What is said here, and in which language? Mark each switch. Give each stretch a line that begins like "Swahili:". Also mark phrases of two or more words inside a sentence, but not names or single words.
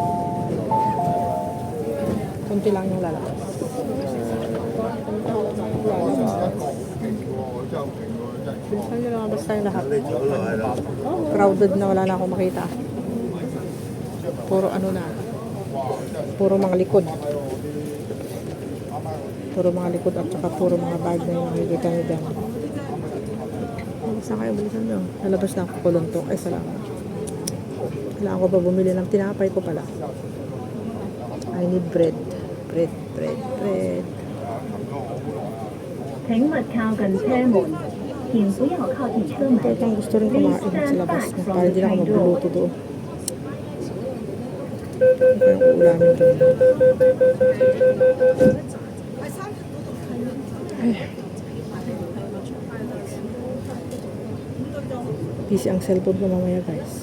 Filipino: Kunti lang yung lalabas. Bilisan nyo lumabas tayo lahat.
Cantonese: 你走落去咯。
Filipino: Crowded na, wala na akong makita. Puro ano na. Puro mga likod. Puro mga likod at saka puro mga bag na yung nakikita nyo dyan. Bilisan kayo, bilisan nyo. Nalabas na ako kuluntok. Ay, salamat. Kailangan ko ba bumili ng tinapay ko pala.
English: I need bread. Bread.
Cantonese: 請勿靠近車門，請不要靠近車門。
Filipino: Talagang gusto rin kumain sa labas na para hindi na ako magluluto doon. Ito yung uulamin doon. Busy ang cellphone ko mamaya guys.